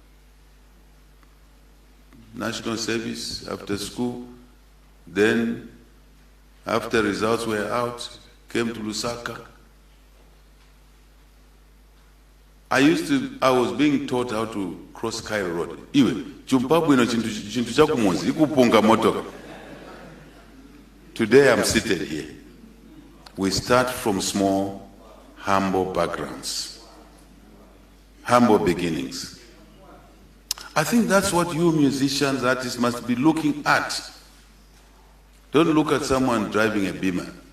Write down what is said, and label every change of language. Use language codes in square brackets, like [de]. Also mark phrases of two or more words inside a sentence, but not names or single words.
[en] National service after school. Then, after results were out, came to Lusaka. I was being taught how to cross Cairo Road. [ny] Iwe, chumpabu ino chintu cha kumonzi, ikupunga motoka. [en] Today I'm seated here. We start from small, humble backgrounds, humble beginnings. I think that's what you musicians, artists must be looking at. Don't look at someone driving a Beamer.